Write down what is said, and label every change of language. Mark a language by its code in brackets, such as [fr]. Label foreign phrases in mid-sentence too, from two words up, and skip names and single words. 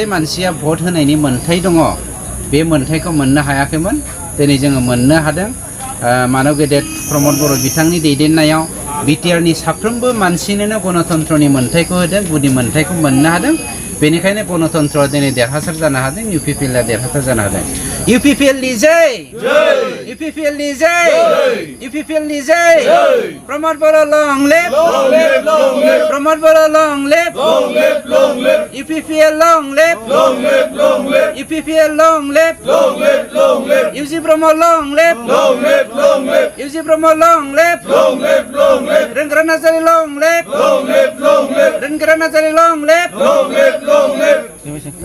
[brx] मानसिया भट होनायनि मोन्थाय दङ बे मोन्थायखौ मोननो हायाखैमोन दिनै जोङो मोननो हादों मानव गेदेर प्रमोद बर' बिथांनि दैदेननायाव बिटिआरनि साफ्रोमबो मानसिनोनो गणतन्त्रनि मोन्थायखौ होदों गुदि मोन्थायखौ मोननो हादों बेनिखायनो गणतन्त्रआ दिनै देरहासार जानो हादों इउपिपिएलआ देरहासार जानो हादों इउपिपिएल নিজেই ইউপিপিএল [en] নিজেই ইউপিপিএল নিজেই প্রমোদ বড় long live Pramod Boro long live UPPL long live UPPL long live UG Pramod long live UG Pramod long live ইউজি প্রমোদ লং লিভ Rengkara Nazari long live Rengkara Nazari long live